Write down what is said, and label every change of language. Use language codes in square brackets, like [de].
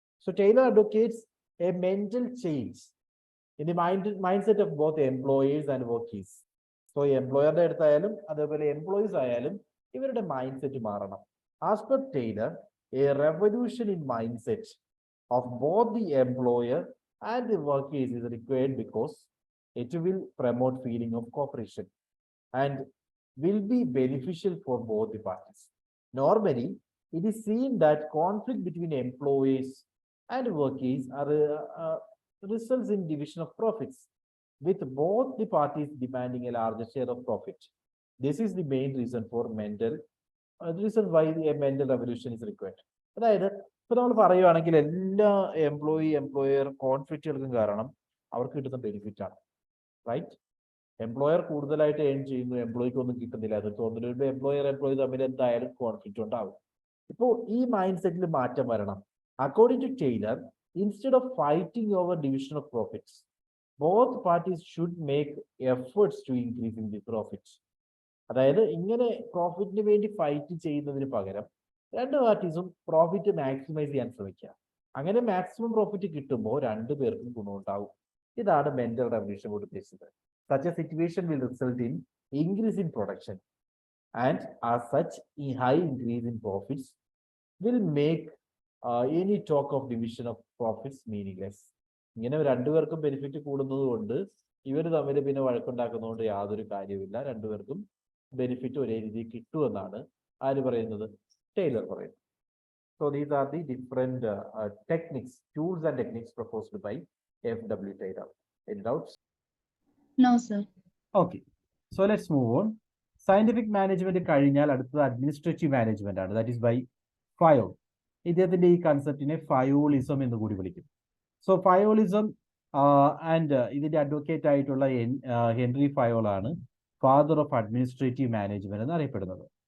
[en] So Taylor advocates a mental change in the mindset of both employers and workers. [ml] So എംപ്ലോയറുടെ അടുത്തായാലും അതേപോലെ employees ആയാലും ഇവരുടെ mind set മാറണം. [en] As per Taylor, a revolution in mindset of both the employer and the workers is required because it will promote feeling of cooperation and will be beneficial for both the parties. Normally, it is seen that conflict between employees and workers results in division of profits, with both the parties demanding a larger share of profit. This is the main reason for the reason why a mental revolution is required. [ml] അതായത് ഇപ്പൊ നമ്മൾ പറയുകയാണെങ്കിൽ എല്ലാ employer കോൺഫ്ലിക്റ്റുകൾക്കും കാരണം അവർക്ക് കിട്ടുന്ന benefit ആണ്, right? Employer കൂടുതലായിട്ട് ഏൺ ചെയ്യുന്നു, എംപ്ലോയിക്ക് ഒന്നും കിട്ടുന്നില്ല. അത് തോന്നുന്നു എംപ്ലോയി തമ്മിൽ എന്തായാലും കോൺഫ്ലിക്റ്റ് ഉണ്ടാവും. ഇപ്പോൾ ഈ മൈൻഡ് സെറ്റിൽ മാറ്റം വരണം. [en] According to Taylor, instead of fighting over division of profits, both parties should make efforts to increasing the profits. [ml] അതായത് ഇങ്ങനെ പ്രോഫിറ്റിന് വേണ്ടി ഫൈറ്റ് ചെയ്യുന്നതിന് പകരം രണ്ട് പാർട്ടീസും പ്രോഫിറ്റ് മാക്സിമൈസ് ചെയ്യാൻ ശ്രമിക്കുക. അങ്ങനെ മാക്സിമം പ്രോഫിറ്റ് കിട്ടുമ്പോൾ രണ്ടു പേർക്കും ഗുണമുണ്ടാവും. ഇതാണ് മെന്റൽ റെവല്യൂഷൻ കൊണ്ട് ഉദ്ദേശിച്ചത്. [en] Such a situation will result in increase in production, and as such, a high increase in profits will make any talk of division of profits meaningless. [ml] ഇങ്ങനെ രണ്ടുപേർക്കും ബെനിഫിറ്റ് കൂടുന്നത് കൊണ്ട് ഇവർ തമ്മിൽ പിന്നെ വഴക്കുണ്ടാക്കുന്നതുകൊണ്ട് യാതൊരു കാര്യവുമില്ല. രണ്ടുപേർക്കും ബെനിഫിറ്റ് ഒരേ രീതിയിൽ കിട്ടുമെന്നാണ് ആര് പറയുന്നത്? ടൈലർ പറയുന്നത്. [en] So these are the different techniques, tools and techniques proposed by F.W. Taylor. Any doubts? No, sir. Okay, so let's move on. [ml] Scientific management കഴിഞ്ഞാൽ അടുത്തത് അഡ്മിനിസ്ട്രേറ്റീവ് മാനേജ്മെന്റ് ആണ്. [en] That is by Fayol. [ml] ഇദ്ദേഹത്തിന്റെ ഈ കൺസെപ്റ്റിനെ ഫയോളിസം എന്ന് കൂടി വിളിക്കും. So ഫയോളിസം and ഇതിന്റെ advocate ആയിട്ടുള്ള ഹെൻറി ഫയോൾ ആണ് ഫാദർ ഓഫ് അഡ്മിനിസ്ട്രേറ്റീവ് മാനേജ്മെന്റ് എന്ന് അറിയപ്പെടുന്നത്.